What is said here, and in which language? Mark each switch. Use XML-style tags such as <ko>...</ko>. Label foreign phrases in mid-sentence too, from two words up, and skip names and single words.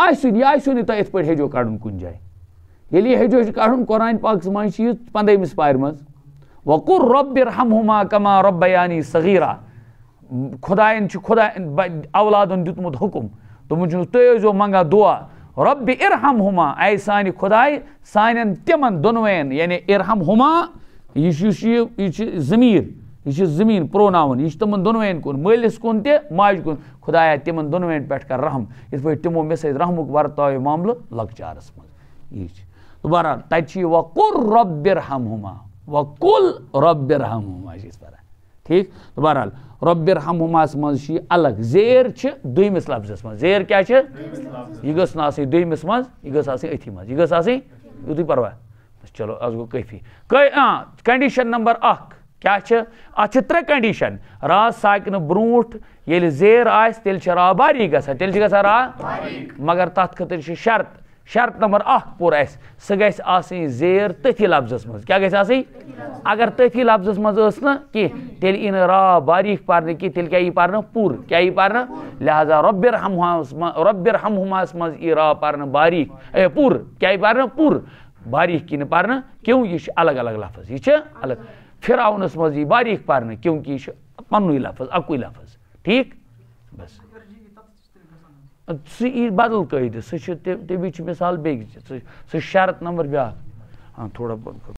<ks>آسہِ یہِ آسیو نہٕ تۄہہِ یِتھ پٲٹھۍ ہیٚجو کڑُن کُنہِ جایہِ ییٚلہِ یہِ ہیٚجو چھُ کڑُن قرآن پاکس منٛز چھِ یہِ 15مِس پارِ منٛز</ks> <ar>وقُر رۄبِ ارحمہُما کما ربیانی صغیرا</ar> <ks>خۄدایَن چھُ اولادن دیُتمُت حُکُم دوٚپمُت چھُ تُہۍ ٲسۍزیو منگان دُعا</ks> <ar>رۄبِ ارحمہُما</ar> <ks>اے سانہِ خۄداے سانٮ۪ن تِمن دۄنوَین یعنی ارحمہُما یہِ چھُ ضمیٖر یہ زمین پروناون یہ تمن دونوین کن مالس کن تہ ماج کن خدایا تمن دونوین پہ کر رحم اس پہ تمو مے سۭتۍ رحمک ورتاو معاملہ لکچارس من یہ بہرحال تتہ</ks> <ar>وقل رب ارحمہما وقل رب ارحمہما</ar> <ur>اس پڑھان ٹھیک تو</ur> <ks>بہرحال رب ارحمہماس مز الگ زیر دویمس لفظس من زیر کیا یہ گھس نا آسٕنۍ دویمس مز یہ گھس آسٕنۍ أتھی مز یہ گھس آسٕنۍ یُتُے پرواے چلو از گو کٲفی کنڈیشن نمبر 1 کیا ات ترے کنڈیشن را ساکنہ برونٹھ ییٚلہِ زیر آسہِ تیٚلہِ چھِ را باریک گژھان تیٚلہِ چھِ گژھان را مگر تتھ خٲطرٕ چھِ شرط نمبر 1 پوٚر اَسہِ سۄ گژھِ آسٕنۍ زیر تٔتھی لفظس منٛز کیٛاہ گژھِ آسٕنۍ اگر تٔتھی لفظس منٛز ٲس نہٕ کینٛہہ تیٚلہِ یی نہٕ را باریک پرنہٕ کینٛہہ تیٚلہِ کیٛاہ یی پرنہٕ پوٗرٕ کیٛاہ یی پرنہٕ لہذا رب ارحمہماہس منٛز یی را پرنہٕ باریک پوٗرٕ کیٛاہ یی پرنہٕ پوٗرٕ باریک یی نہٕ پرنہٕ</ks> <ur>کیوں یہ الگ الگ لفظ یہ الگ</ur> <ks>فرعونس مز یی باریک پرنہٕ کیونکہ یہ پنوے لفظ اکوے لفظ ٹھیک بس سہ بدل قٲیدٕ سہ تمی مثال بیٚیہِ سہ شرط نمبر بیٛاکھ ہاں تھوڑا</ks>